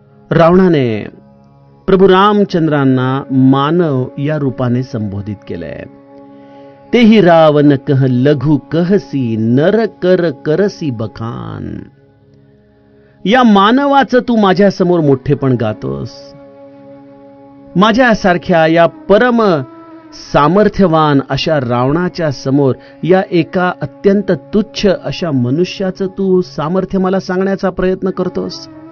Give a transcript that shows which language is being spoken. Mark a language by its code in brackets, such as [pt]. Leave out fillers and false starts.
[mr] रावणाने प्रभू रामचंद्रांना मानव या रूपाने संबोधित केलंय. तेही [awa] रावण कह लघु कहसी नर कर करसी बखान. [mr] या मानवाचं तू माझ्या समोर मोठेपण गातोस. माझ्यासारख्या या परम सामर्थ्यवान अशा रावणाच्या समोर या एका अत्यंत तुच्छ अशा मनुष्याचं तू सामर्थ्य मला सांगण्याचा प्रयत्न करतोस.